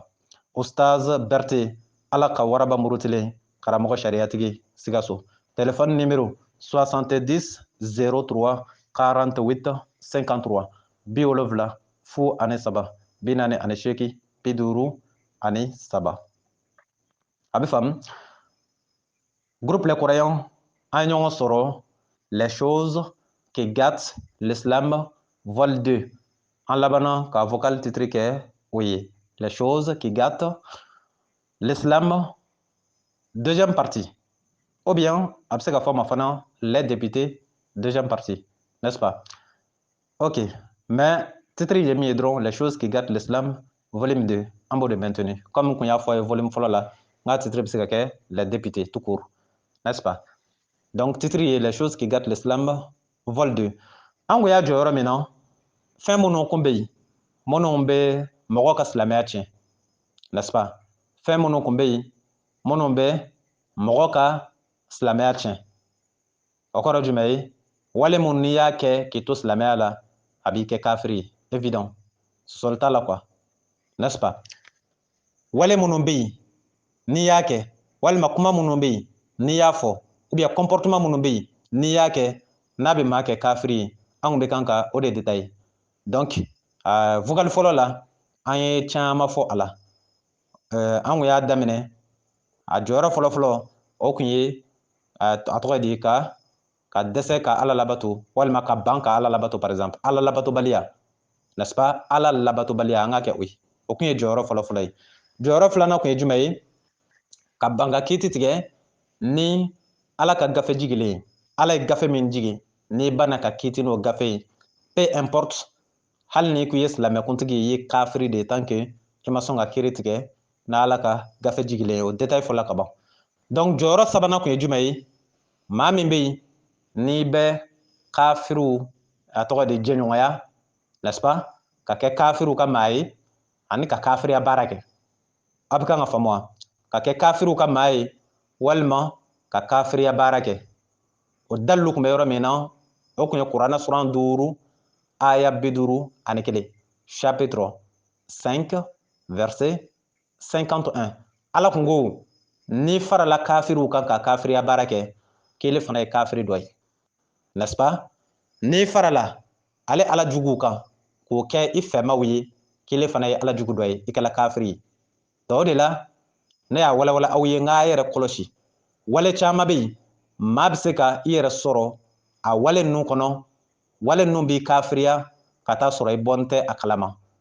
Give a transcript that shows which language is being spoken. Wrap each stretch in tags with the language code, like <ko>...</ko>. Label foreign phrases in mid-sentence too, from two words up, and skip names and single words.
<bm>Ustaz Berete, ala ka waraba murutilen, karamɔgɔ sariyatigi Sikaso.</bm> <fr>Téléphone numéro</fr> <bm>70 03 48 53 70 fu ani saba 48 53. A bɛ faamu.</bm> <fr>Groupe les croyants</fr> <bm>an ɲɔgɔn sɔrɔ</bm> <fr>les choses qui gâtent l'islam vol 2.</fr> <bm>An labanna ka</bm> <fr>vocal titre</fr> <bm>kɛ o ye</bm> <fr>les choses qui gâtent l'islam deuxième partie. Ou bien</fr> <bm>a bɛ se ka fɔ ma fana</bm> <fr>les députés deuxième partie, n'est-ce pas? Ok, mais titre</fr> <bm>ye min ye dɔrɔn</bm> <fr>les choses qui gâtent l'islam volume 2</fr> <bm>an b'o de</bm> <fr>maintenu comme</fr> <bm>kun y'a fɔ ye volume fɔlɔ la n ka titre bɛ se ka kɛ</bm> <fr>les députés tout court, n'est-ce pas? Donc titre ye les choses qui gâtent l'islam vol 2.</fr> <bm>An kun y'a jɔ yɔrɔ min na fɛn minnu kun bɛ yen minnu bɛ mɔgɔ ka silamɛya tiɲɛ,</bm> <fr>n'est-ce pas?</fr> <bm>Fɛn minnu kun bɛ yen minnu bɛ mɔgɔ ka silamɛya tiɲɛ. O kɔrɔ jumɛn ye? Wale mun n'i y'a kɛ k'i to silamɛya la a b'i kɛ kafiri ye, évident, sɔsɔli t'a la</bm> <fr>quoi, n'est-ce pas?</fr> <bm>Wale minnu bɛ yen n'i y'a kɛ walima kuma minnu bɛ yen n'i y'a fɔ</bm> <fr>ou bien comportement</fr> <bm>minnu bɛ yen n'i y'a kɛ n'a bɛ maa kɛ kafiri ye, an kun bɛ kan ka o de détailler. Donc vocal fɔlɔ la an ye caman fɔ a la. An kun y'a daminɛ a jɔyɔrɔ fɔlɔfɔlɔ o kun ye a tɔgɔ de ka dɛsɛ ka ala labato walima ka ban ka ala labato</bm> <fr>par exemple,</fr> <bm>ala labatobaliya,</bm> <fr>n'est-ce pas?</fr> <bm>Ala labatobaliya an ka kɛ o ye, o kun ye jɔyɔrɔ fɔlɔfɔlɔ ye. Jɔyɔrɔ filanan kun ye jumɛn ye? Ka ban ka kiiti tigɛ ni ala ka gafe jigilen ye. Ala ye gafe min jigi n'i banna ka kiiti n'o gafe ye,</bm> <fr>peu importe</fr> <bm>hali n'i kun ye silamɛkuntigi ye i ye kafiri de</bm> <fr>tant que</fr> <bm>i ma sɔn ka kiiri tigɛ n'ala ka gafe jigilen ye, o détail fɔla ka ban. Donc jɔyɔrɔ sabanan kun ye jumɛn ye? Maa min bɛ yen n'i bɛ kafiriw a tɔgɔ de jɛɲɔgɔnya, n'est-ce pas? Ka kɛ kafiriw ka maa ye ani ka kafiriya baara kɛ. A bɛ kan ka faamu wa? Ka kɛ kafiriw ka maa ye walima ka kafiriya baara kɛ. O dalilu kun bɛ yɔrɔ min na o kun ye kuranɛ suran 5 aya 51,</bm> <fr>chapitre 5 verset 51.</fr> <bm>Ala kun ko n'i farala kafiriw kan ka kafiriya baara kɛ k'ale fana ye kafiri dɔ ye,</bm> <fr>n'est-ce pas?</fr> <bm>N'i farala ale ala juguw kan k'o kɛ i fɛmaw ye k'ale fana ye ala jugu dɔ ye, i kɛla kafiri ye. O de la ne y'a walawala aw ye n k'a yɛrɛ kɔlɔsi. Wale caman bɛ yen maa bɛ se ka i yɛrɛ sɔrɔ a wale ninnu kɔnɔ, wale ninnu b'i kafiriya ka taa sɔrɔ i bɔn tɛ a kalama.</bm>